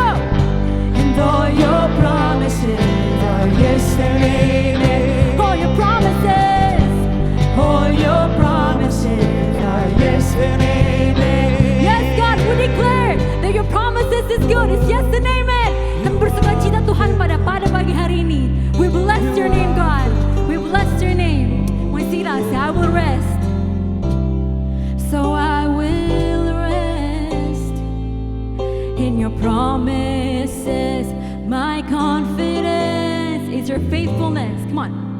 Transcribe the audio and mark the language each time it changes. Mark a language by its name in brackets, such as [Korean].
[English] And all your promises are yes and amen. All your promises. All your promises are yes and amen. Yes, God, we declare that your promises is good. It's yes and amen. [Indonesian] Kami bersukacita Tuhan pada pagi hari ini. [English] We bless your name, God. We bless your name. When you see that, say, I will rest. So I will rest in your promises. My confidence is your faithfulness. Come on.